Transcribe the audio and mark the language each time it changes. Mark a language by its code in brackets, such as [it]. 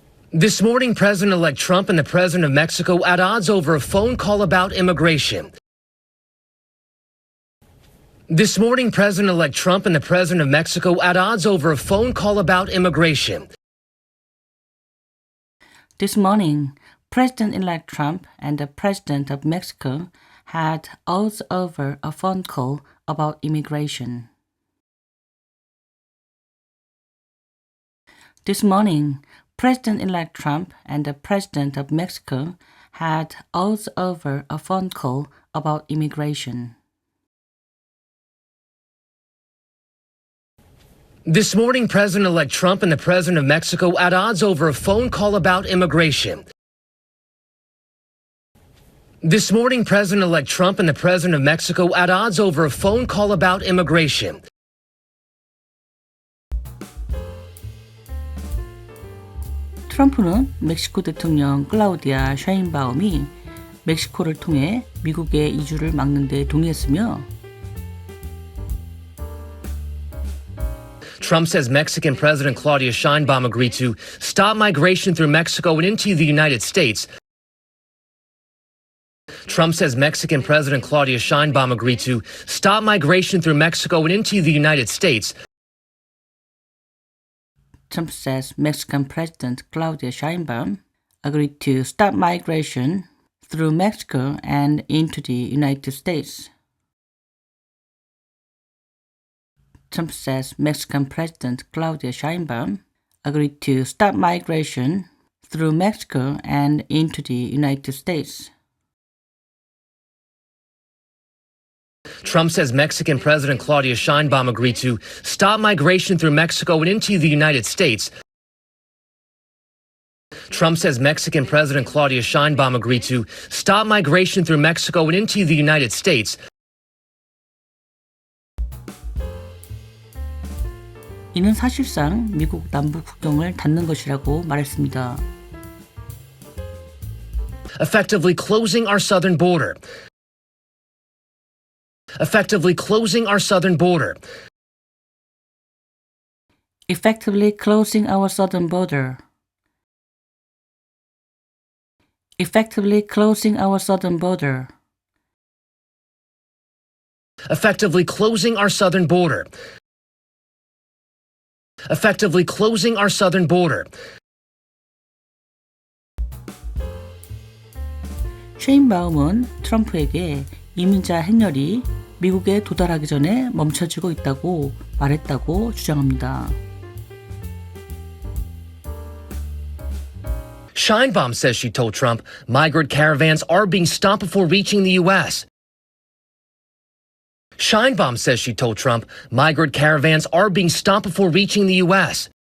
[en] This morning, President-elect Trump and the President of Mexico at odds over a phone call about immigration. This morning, President-elect Trump and the President of Mexico at odds over a phone call about immigration. This morning, President-elect Trump and the President of Mexico had odds over a phone call about immigration. This morning, President-elect Trump and the President of Mexico had odds over a phone call about immigration. This morning, President-elect Trump and the President of Mexico at odds over a phone call about immigration. This morning, President-elect Trump and the President of Mexico at odds over a phone call about immigration. [ko] 트럼프는 멕시코 대통령 클라우디아 샤인바움이 멕시코를 통해 미국의 이주를 막는 데 동의했으며 [en] Trump says Mexican President Claudia Sheinbaum agreed to stop migration through Mexico and into the United States. Trump says Mexican President Claudia Sheinbaum agreed to stop migration through Mexico and into the United States. Trump says Mexican President Claudia Sheinbaum agreed to stop migration through Mexico and into the United States. Trump says Mexican President Claudia Sheinbaum agreed to stop migration through Mexico and into the United States. Trump says Mexican President Claudia Sheinbaum agreed to stop migration through Mexico and into the United States. Trump says Mexican President Claudia Sheinbaum agreed to stop migration through Mexico and into the United States. [ko] 이는 사실상 미국 남부 국경을 닫는 것이라고 말했습니다. [en] Effectively closing our southern border. Effectively closing our southern border. Effectively closing our southern border. Effectively closing our southern border. Effectively closing our southern border. Effectively closing our southern border. [ko] 셰인바움은 트럼프에게 이민자 행렬이 미국에 도달하기 전에 멈춰지고 있다고 말했다고 주장합니다. [en] Sheinbaum says she told Trump migrant caravans are being stopped before reaching the U.S. Sheinbaum says she told Trump migrant caravans are being stopped before reaching the U.S.